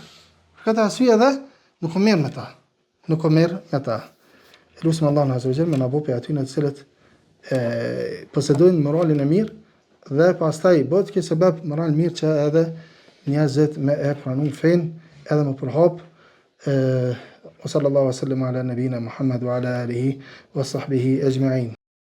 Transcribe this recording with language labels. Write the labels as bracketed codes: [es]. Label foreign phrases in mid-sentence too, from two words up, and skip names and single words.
[sq] Për këtë arsye edhe nuk u merr me ta. Nuk u merr me ta. Lutem Allahun [ar] عز وجل [sq] me na bëj aty në të cilët posedojnë moralin e mirë dhe pastaj bëhet që sebab moral mirë që edhe njerëzit me e pranojnë fen edhe më përhap. [ar] وصلى الله وسلم على نبينا محمد وعلى آله وصحبه أجمعين.